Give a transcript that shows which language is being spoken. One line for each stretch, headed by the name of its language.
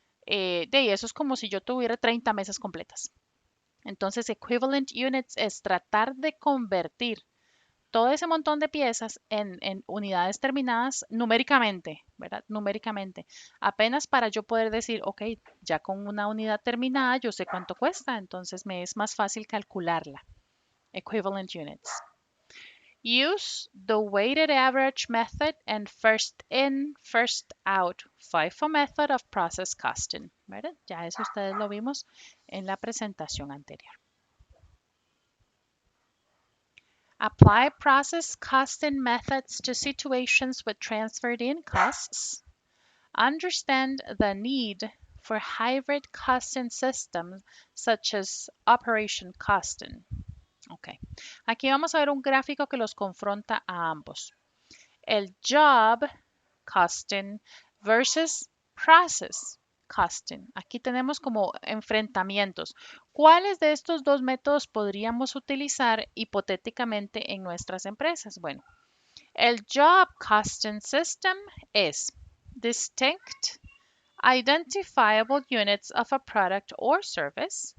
Spanish: De eso es como si yo tuviera 30 mesas completas. Entonces, equivalent units es tratar de convertir todo ese montón de piezas en unidades terminadas numéricamente, ¿verdad? Numéricamente. Apenas para yo poder decir, ok, ya con una unidad terminada yo sé cuánto cuesta, entonces me es más fácil calcularla.
English: Equivalent units. Use the weighted average method and first in, first out FIFO method of process costing.
Spanish: ¿Verdad? Ya eso ustedes lo vimos en la presentación anterior.
English: Apply process costing methods to situations with transferred in costs. Understand the need for hybrid costing systems such as operation costing.
Spanish: Ok, aquí vamos a ver un gráfico que los confronta a ambos. El job costing versus process costing. Aquí tenemos como enfrentamientos. ¿Cuáles de estos dos métodos podríamos utilizar hipotéticamente en nuestras empresas? Bueno, el
English: job costing system es distinct, identifiable units of a product or service.